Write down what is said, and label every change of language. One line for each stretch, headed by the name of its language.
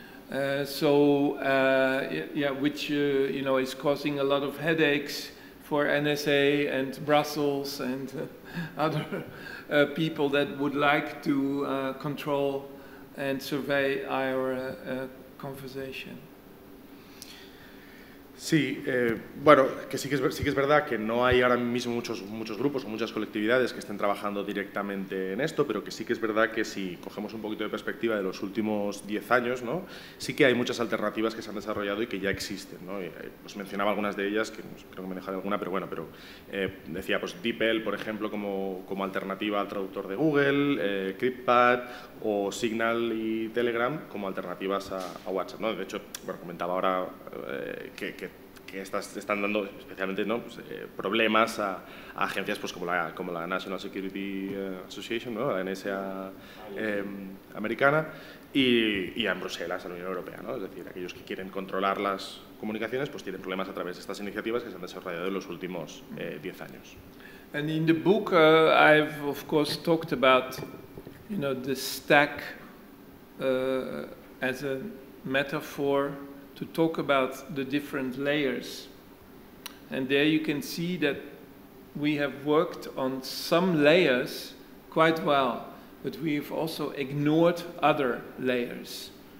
English: Yeah, which you know, is causing a lot of headaches for NSA and Brussels and other people that would like to control and survey our conversation.
Spanish: Sí, bueno, que sí que es verdad que no hay ahora mismo muchos grupos o muchas colectividades que estén trabajando directamente en esto, pero que sí que es verdad que si cogemos un poquito de perspectiva de los últimos 10 años, ¿no? Sí que hay muchas alternativas que se han desarrollado y que ya existen, ¿no? Y, pues mencionaba algunas de ellas, que creo que me he dejado alguna, pero bueno, decía pues DeepL, por ejemplo, como alternativa al traductor de Google, CryptPad o Signal y Telegram como alternativas a WhatsApp, ¿no? De hecho, bueno, comentaba ahora que estas están dando especialmente, ¿no? Pues, problemas a agencias pues, como la National Security Association, ¿no? La NSA americana, y en Bruselas, a la Unión Europea, ¿no? Es decir, aquellos que quieren controlar las comunicaciones pues tienen problemas a través de estas iniciativas que se han desarrollado en los últimos 10 años.
English: And in the book I've of course talked about, you know, the stack as a metaphor to talk about the different layers. And there you can see that we have worked on some layers quite well, but we've also ignored other layers.